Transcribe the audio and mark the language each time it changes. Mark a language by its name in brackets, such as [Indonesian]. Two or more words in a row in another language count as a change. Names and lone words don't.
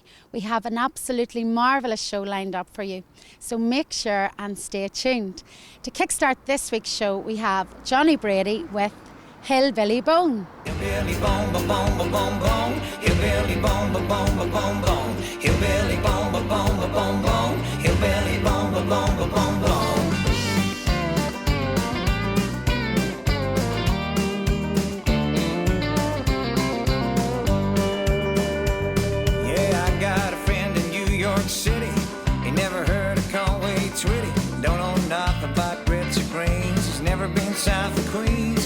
[English] We have an absolutely marvellous show lined up for you, so make sure and stay tuned. To kickstart this week's show, we have Johnny Brady with Hillbilly Bone. Hillbilly bone, ba bone, ba bone, bone. Hillbilly bone, ba bone, ba bone, bone. Hillbilly bone, ba bone, ba bone, bone. Hillbilly bone, ba bone, ba bone, bone. City, he never heard of Conway Twitty. Don't know nothing about grits or greens. He's never been south of Queens.